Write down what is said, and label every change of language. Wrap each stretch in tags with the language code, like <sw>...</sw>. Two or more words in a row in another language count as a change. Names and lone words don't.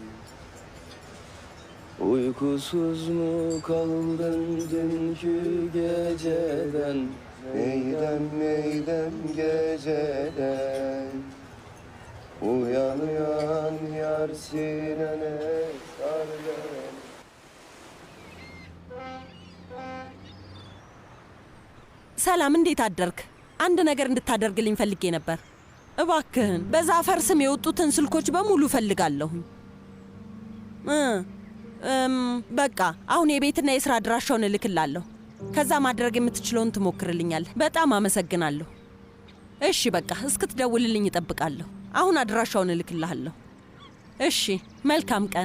<tr>Uykusuz mu kaldın dünkü geceden Neydem neydem geceden Uyan uyan yar sinene sarılan</tr> <am>ሰላም እንዴት አደርክ? አንድ ነገር እንድታደርግልኝ ፈልጌ ነበር። እባክህን በዛፈር ስም የወጡትን ስልኮች በሙሉ ፈልጋለሁ። በቃ አሁን የቤትና የሥራ አድራሻውን እልክላለሁ። ከዛ ማድረግ የምትችለውን ትሞክርልኛል። በጣም አመሰግናለሁ። እሺ በቃ እስክትደውልልኝ እጠብቃለሁ። አሁን አድራሻውን እልክልሃለሁ። እሺ መልካም ቀን።</am>